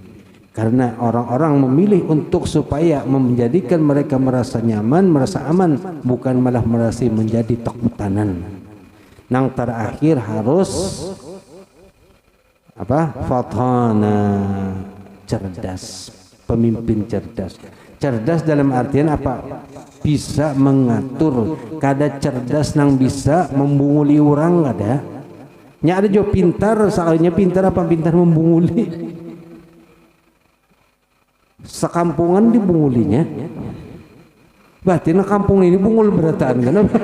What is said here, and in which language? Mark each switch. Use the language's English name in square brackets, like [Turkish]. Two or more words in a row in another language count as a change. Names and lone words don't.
[Indonesian] Karena orang-orang memilih untuk supaya menjadikan mereka merasa nyaman, merasa aman, bukan malah merasa menjadi takutanan. [Banjar] Nang terakhir harus apa? [Indonesian] Fatana, cerdas, pemimpin cerdas. Cerdas dalam artian apa? Bisa mengatur. [Banjar] Kada cerdas nang bisa membunguli orang ada. Nya ada jo pintar, soalnya pintar apa? Pintar membunguli. Sekampungan dibungulinya. Berarti na kampung ini bungul berataan kan?